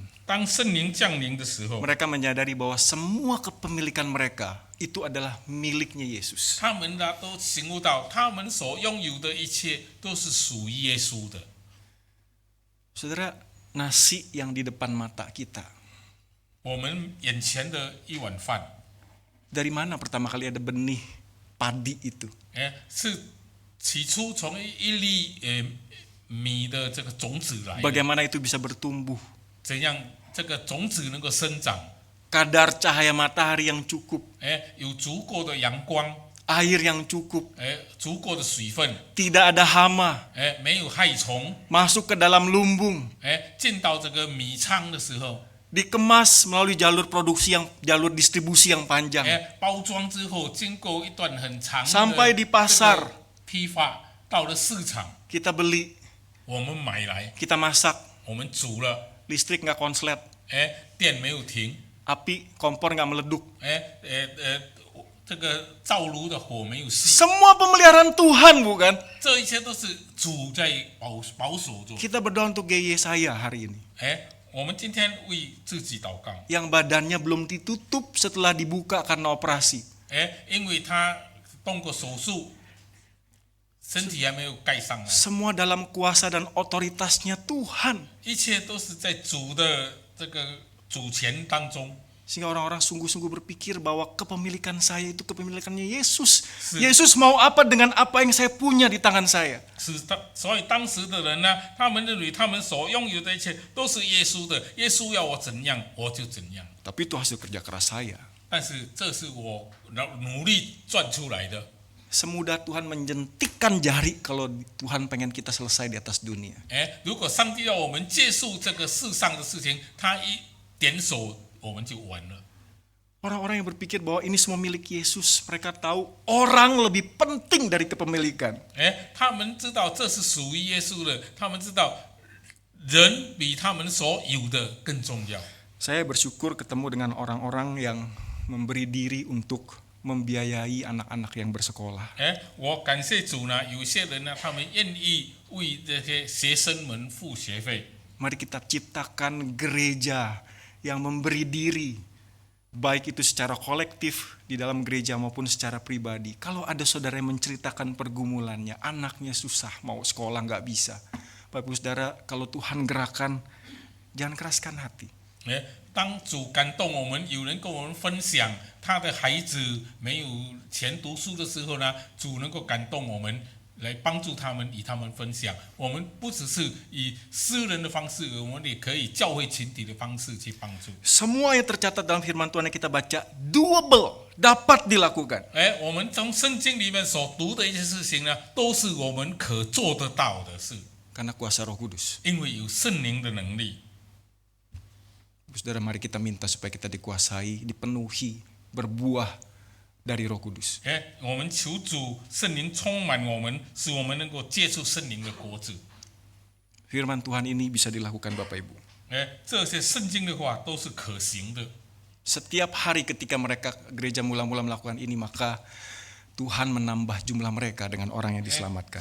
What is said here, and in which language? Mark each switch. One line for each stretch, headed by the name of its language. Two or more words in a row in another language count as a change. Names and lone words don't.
Chinese: 当圣灵降临的时候，
Indonesian: mereka menyadari bahwa semua kepemilikan mereka itu adalah miliknya Yesus.
Chinese: 他们呢都醒悟到，他们所拥有的一切都是属于耶稣的。
Indonesian: Saudara, nasi yang di depan mata kita,
Chinese: 我们眼前的一碗饭，
Indonesian: dari mana pertama kali ada benih padi itu?
Chinese: 是起初从一粒米的这个种子来的，
Indonesian: Bagaimana itu bisa bertumbuh?
Chinese: 怎样这个种子能够生长？
Indonesian: Kadar cahaya matahari yang cukup,
Chinese: 有足够的阳光，
Indonesian: air yang cukup,
Chinese: 足够的水分，
Indonesian: tidak ada hama,
Chinese: 没有害虫，
Indonesian: masuk ke dalam lumbung,
Chinese: 进到这个米仓的时候，
Indonesian: dikemas melalui jalur distribusi yang panjang,
Chinese: 包装之后，经过一段很长的
Indonesian: sampai di pasar
Chinese: 这个批发，到了市场，
Indonesian: kita beli,
Chinese: 我们买来，
Indonesian: kita masak,
Chinese: 我们煮了，
Indonesian: listrik nggak konslet,
Chinese: 电没有停，
Indonesian: api kompor nggak meleduk.
Chinese: 这个灶炉的火没有熄，
Indonesian: Semua pemeliharaan Tuhan, bukan?
Chinese: 这一切都是主在保守着。
Indonesian: Kita berdoa untuk GY saya hari ini,
Chinese: 我们今天为自己祷告，
Indonesian: yang badannya belum ditutup setelah dibuka karena operasi.
Chinese: 因为他动过手术，身体还没有盖上来，
Indonesian: Semua dalam kuasa dan otoritasnya Tuhan.
Chinese: 一切都是在主的这个主权当中。
Indonesian: Sehingga orang-orang sungguh-sungguh berpikir bahwa kepemilikan saya itu kepemilikannya Yesus. Si- Yesus mau apa dengan apa yang saya punya di tangan saya.
Chinese: 所以当时的人呢，他们认为他们所拥有的一切都是耶稣的，耶稣要我怎样我就怎样。
Indonesian: Tapi itu hasil kerja keras saya.
Chinese: 但是这是我努力赚出来的。
Indonesian: Semudah Tuhan menjentikkan jari kalau Tuhan pengen kita selesai di atas dunia.
Chinese: 如果上帝要我们结束这个世上的事情，他一点手，我们就完了。
Indonesian: Orang-orang yang berpikir bahwa ini semua milik Yesus, mereka tahu orang lebih penting dari kepemilikan.
Chinese: 他们知道这是属于耶稣的，他们知道人比他们所有的更重要。
Indonesian: Saya bersyukur ketemu dengan orang-orang yang memberi diri untuk membiayai anak-anak yang bersekolah.
Chinese: 我感谢主呢，有些人呢，他们愿意为这些学生们付学费。
Indonesian: Mari kita ciptakan gereja yang memberi diri, baik itu secara kolektif di dalam gereja maupun secara pribadi. Kalau ada saudara yang menceritakan pergumulannya, anaknya susah, mau sekolah nggak bisa. Bapak Ibu Saudara, kalau Tuhan gerakan, jangan keraskan hati.
Chinese: 当主感动我们，有人跟我们分享他的孩子没有钱读书的时候呢，主能够感动我们，来帮助他们，与他们分享。我们不只是以私人的方式，我们也可以教会群体的方式去帮助。
Indonesian: Semua yang tercatat dalam firman Tuhan yang kita baca, doable, dapat dilakukan.
Chinese: 我们从圣经里面所读的一些事情呢，都是我们可做得到的事，
Indonesian: Karena kuasa Roh Kudus.
Chinese: 因为有圣灵的能力。
Indonesian: Saudara, mari kita minta supaya kita dikuasai, dipenuhi, berbuah dari Roh Kudus.
Chinese: 我们求主圣灵充满我们，使我们能够接触圣灵的果子。
Indonesian: Firman Tuhan ini bisa dilakukan Bapak Ibu.
Chinese: 这些圣经的话都是可行的。
Indonesian: Setiap hari ketika mereka gereja mula-mula melakukan ini, maka Tuhan menambah jumlah mereka dengan orang yang diselamatkan.